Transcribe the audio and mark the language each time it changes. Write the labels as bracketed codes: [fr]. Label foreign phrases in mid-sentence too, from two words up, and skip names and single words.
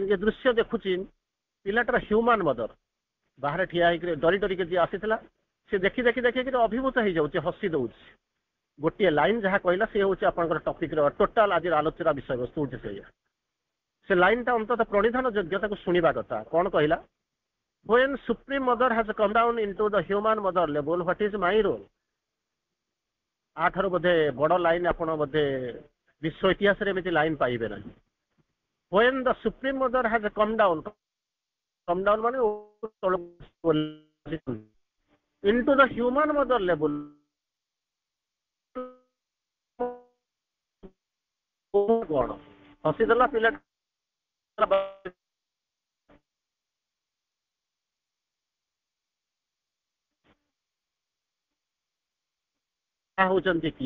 [or] ଏ ଦୃଶ୍ୟ ଦେଖୁଛି ପିଲାଟାର [en] human mother [or] ବାହାରେ ଠିଆ ହେଇକି ଡରି ଡରିକି ଯିଏ ଆସିଥିଲା ସେ ଦେଖି ଦେଖି ଦେଖିକି ଅଭିଭୂତ ହେଇଯାଉଛି, ହସି ଦଉଛି। ଗୋଟିଏ ଲାଇନ ଯାହା କହିଲା ସେ ହଉଛି ଆପଣଙ୍କର ଟପିକର ଟୋଟାଲ ଆଜିର ଆଲୋଚନା ବିଷୟବସ୍ତୁ ହଉଛି ସେଇଆ। ସେ ଲାଇନଟା ଅନ୍ତତଃ ପ୍ରଣିଧାନ ଯୋଗ୍ୟ, ତାକୁ ଶୁଣିବା କଥା। କଣ କହିଲା? [en] when supreme mother has come down into the human mother level, what is my role? [or] ଆଠାରୁ ବୋଧେ ବଡ ଲାଇନ ଆପଣ ବୋଧେ ବିଶ୍ୱ ଇତିହାସରେ ଏମିତି ଲାଇନ ପାଇବେ ନାହିଁ। [en] when the supreme mother has come down ମାନେ into the human mother level, [or] କଣ ହସିଦେଲା ପିଲା ହଉଛନ୍ତି କିଏ?